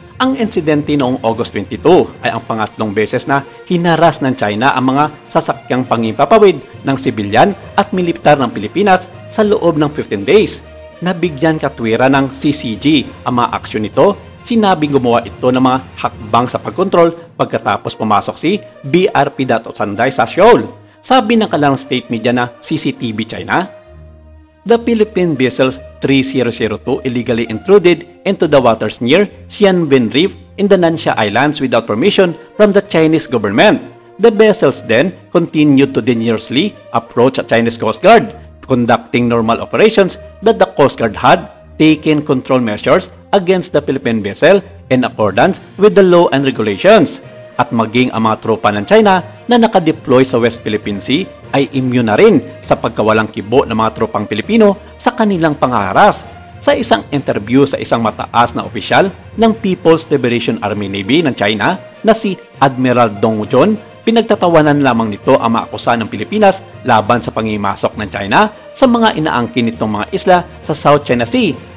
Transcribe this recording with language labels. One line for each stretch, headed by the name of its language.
Filipino: Ang insidente noong August 22 ay ang pangatlong beses na hinaras ng China ang mga sasakyang pangimpapawid ng sibilyan at militar ng Pilipinas sa loob ng 15 days. Nabigyan katwiran ng CCG ang mga aksyon nito. Sinabing gumawa ito ng mga hakbang sa pagkontrol pagkatapos pumasok si BRP Dato Sanday sa shoal. Sabi ng kanilang state media na
English: CCTV China, the Philippine vessels 3002 illegally intruded into the waters near Xianbin Reef in the Nansha Islands without permission from the Chinese government. The vessels then continued to dangerously approach a Chinese Coast Guard, conducting normal operations that the Coast Guard had taken control measures against the Philippine vessel in accordance with the law and regulations.
Filipino: At maging ang mga tropa ng China na nakadeploy sa West Philippine Sea ay immune na rin sa pagkawalang kibo ng mga tropang Pilipino sa kanilang pangaharas. Sa isang interview sa isang mataas na opisyal ng People's Liberation Army Navy ng China na si Admiral Dong John, pinagtatawanan lamang nito ang mga akusa ng Pilipinas laban sa pangimasok ng China sa mga inaangkin nitong mga isla sa South China Sea.